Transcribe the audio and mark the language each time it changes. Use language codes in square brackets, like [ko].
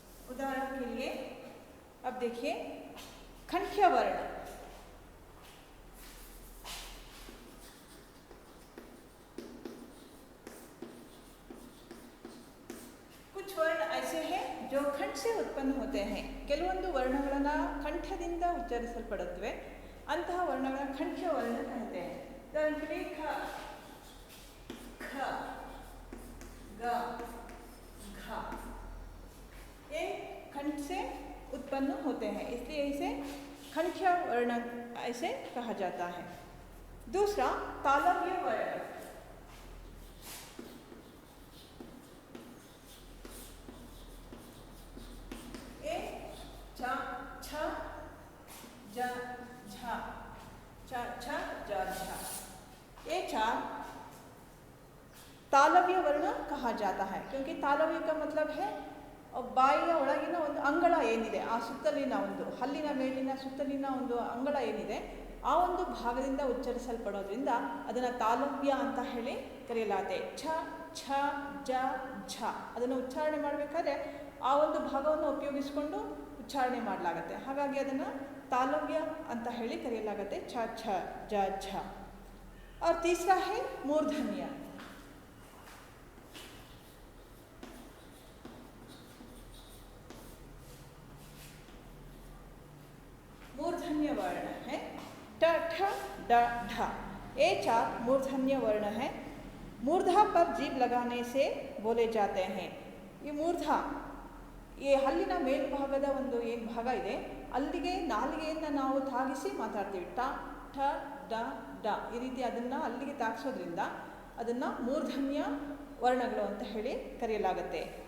[hi] उदाहरण के लिए अब देखिए खंड्य वर्ण, कुछ वर्ण ऐसे हैं जो खंड से उत्पन्न होते हैं। [kn] ಕೆಲವೊಂದು ವರ್ಣಗಳನ್ನ ಕಂಠದಿಂದ ಉಚ್ಚರಿಸಲ್ಪಡುತ್ತವೆ, ಅಂತಹ ವರ್ಣಗಳನ್ನು ಖಂಡ್ಯ [hi] वर्ण कहते हैं। उदाहरण के लिए ख, ख, ग, घ, ये खंड से उत्पन्न होते हैं, इसलिए इसे खंड्य वर्ण ऐसे कहा जाता है। दूसरा तालव्य वर्ण, ए छ छ ज झ, छ छ ज झ, ये 4 तालव्य वर्ण कहा जाता है। क्योंकि तालव्य का मतलब है [kn] ಬಾಯಿಯ ಒಳಗಿನ ಒಂದು ಅಂಗಳ ಏನಿದೆ, ಆ ಸುತ್ತಲಿನ ಒಂದು ಹಲ್ಲಿನ ಮೇಲಿನ ಸುತ್ತಲಿನ ಒಂದು ಅಂಗಳ ಏನಿದೆ, ಆ ಒಂದು ಭಾಗದಿಂದ ಉಚ್ಚರಿಸಲ್ಪಡೋದ್ರಿಂದ ಅದನ್ನು ತಾಲವ್ಯ ಅಂತ ಹೇಳಿ ಕರೆಯಲಾಗುತ್ತೆ। ಛ ಛ ಜ ಝ ಅದನ್ನು ಉಚ್ಚಾರಣೆ ಮಾಡಬೇಕಾದ್ರೆ ಆ ಒಂದು ಭಾಗವನ್ನು ಉಪಯೋಗಿಸಿಕೊಂಡು ಉಚ್ಚಾರಣೆ ಮಾಡಲಾಗುತ್ತೆ, ಹಾಗಾಗಿ ಅದನ್ನು तालव्य ಅಂತ ಹೇಳಿ ಕರೆಯಲಾಗುತ್ತೆ। ಛ ಛ ಜ ಝ। [hi] और तीसरा है मूर्धन्य, मूर्धन्य वर्ण है ट ठ ड ढ, ये 4 मूर्धन्य वर्ण है। मूर्धा पर जीभ लगाने से बोले जाते हैं। ये मूर्धा [kn] ಈ ಹಲ್ಲಿನ ಮೇಲ್ಭಾಗದ ಒಂದು ಏನು ಭಾಗ ಇದೆ ಅಲ್ಲಿಗೆ ನಾಲಿಗೆಯನ್ನು ನಾವು ತಾಗಿಸಿ ಮಾತಾಡ್ತೀವಿ, ಟ ಠ ಡ ಡ ಈ ರೀತಿ ಅದನ್ನು ಅಲ್ಲಿಗೆ ತಾಗಿಸೋದ್ರಿಂದ ಅದನ್ನು ಮೂರ್ಧನ್ಯ ವರ್ಣಗಳು ಅಂತ ಹೇಳಿ ಕರೆಯಲಾಗುತ್ತೆ।